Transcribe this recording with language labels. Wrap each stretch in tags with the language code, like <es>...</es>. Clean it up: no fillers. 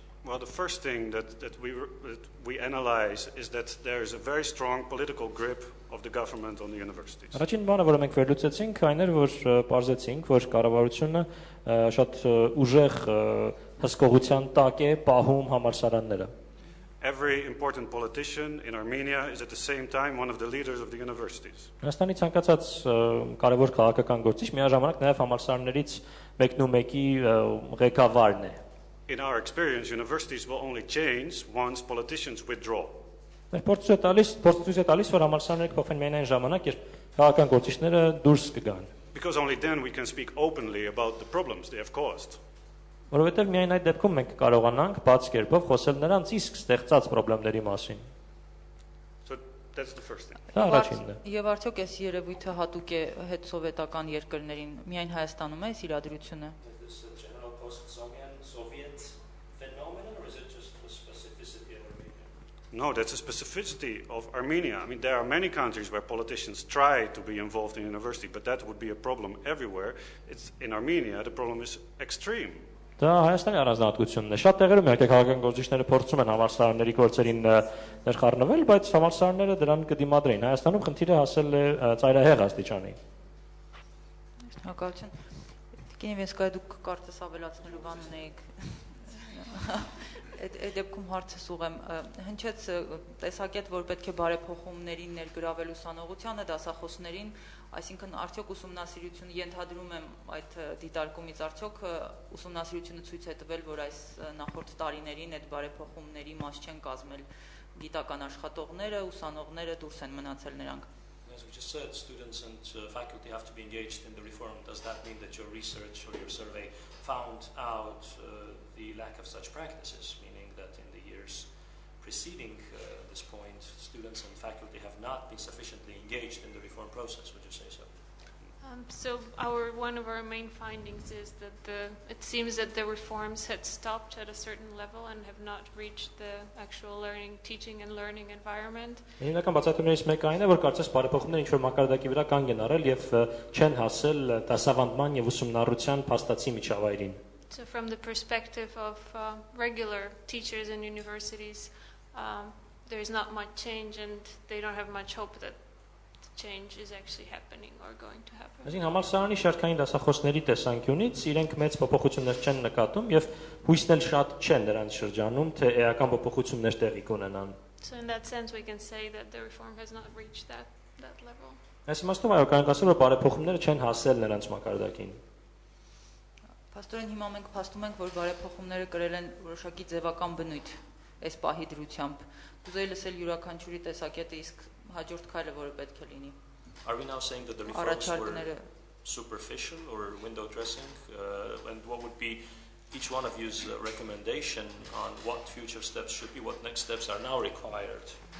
<en>Well, the first thing that we analyze is that there is a very strong political grip of the government on the universities.</en> <hy>Առաջին բանը, որը մենք վերլուծեցինք, այն էր, որ պարզեցինք, որ կառավարությունը շատ ուժեղ հսկողության տակ է պահում համալսարանները։</hy> <en>Every important politician in Armenia is at the same time one of the leaders of the universities.</en> <hy>Հայաստանի ցանկացած կարևոր քաղաքական գործիչ միաժամանակ նաև համալսարաններից մեկն ու մեկի ղեկավարն է։</hy> <en>In our experience, universities will only change once politicians withdraw.</en> <hy>Մեր փորձը տալիս, որ համալսարանները կփոխվեն միայն այն ժամանակ, երբ քաղաքական գործիչները դուրս կգան։</hy> <en>Because only then we can speak openly about the problems they have caused.</en> <hy>Որովհետև միայն այդ դեպքում մենք կարողանանք բաց կերպով խոսել նրանց իսկ ստեղծած խնդիրների մասին։</hy> <en>So that's the first thing.</en> <hy>Դա առաջինն է։ Եվ արդյոք այս երևույթը հատուկ է հետսովետական երկրներին, միայն Հայաստանում է այս իրադրությունը։</hy> <en>Is this a general post-Soviet phenomenon, or is it just a specificity of Armenia? No, that's a specificity of Armenia. I mean, there are many countries where politicians try to be involved in university, but that would be a problem everywhere. It's in Armenia, the problem is extreme.</en> <hy>Դա Հայաստանի առանձնահատկությունն է։ Շատ տեղերում իհարկե քաղաքական գործիչները փորձում են համալսարանների գործերին ներխառնվել, բայց համալսարանները դրան կդիմադրեին։ Հայաստանում խնդիրը հասել է ծայրահեղ աստիճանի։ Շնորհակալություն։ Գինի ես դուք կարծես ավելացնելու բան ունեիք։ Այդ դեպքում հարցս ուղեմ, հնչեց տեսակետ, որ պետք է բարեփոխումներին ներգրավել ուսանողությանը, դասախոսներին, այսինքն արդյոք ուսումնասիրությունը ենթադրում եմ այդ դիտարկումից արդյոք ուսումնասիրությունը ցույց է տվել, որ այս նախորդ տարիներին այդ բարեփոխումների մաս չեն կազմել գիտական աշխատողները, ուսանողները դուրս են մնացել նրանք։</hy> <en>As we just said, students and faculty have to be engaged in the reform. Does that mean that your research or your survey found out the lack of such practices, meaning that in the years preceding this point, students and faculty have not been sufficiently engaged in the reform process? Would you say so? So one of our main findings is that it seems that the reforms had stopped at a certain level and have not reached the actual teaching and learning environment.</en> <hy>Հիմնական բացատրություններից մեկը այն է, որ կարծես բարեփոխումները ինչ-որ մակարդակի վրա կանգ են առել եւ չեն հասել դասավանդման եւ ուսումնառության փաստացի միջավայրին։</hy> <en>So from the perspective of regular teachers in universities, there is not much change and they don't have much hope that change is actually happening or going to happen.</en> <hy>Այսինքն համալսարանի շարքային դասախոսների տեսանկյունից իրենք մեծ փոփոխություններ չեն նկատում եւ հույսն էլ շատ չեն նրանց շրջանում, թե էական փոփոխություններ տեղի կունենան։</hy> <en>So in that sense we can say that the reform has not reached that level.</en> <hy>Այս իմաստով այո, կարող ասել, որ բարեփոխումները չեն հասել նրանց մակարդակին։ Պաստորեն հիմա մենք փաստում ենք, որ բարեփոխումները կրել են որոշակի ձևական բնույթ այս պահի դրությամբ։ Կուզեի լսել յուրաքանչյուրի տեսակետը, իսկ հաջորդ քայլը որը պետք է լինի։</hy> <en>Are we now saying that the reforms were superficial or window dressing? And what would be each one of you's recommendation on what future steps should be, what next steps are now required?</en>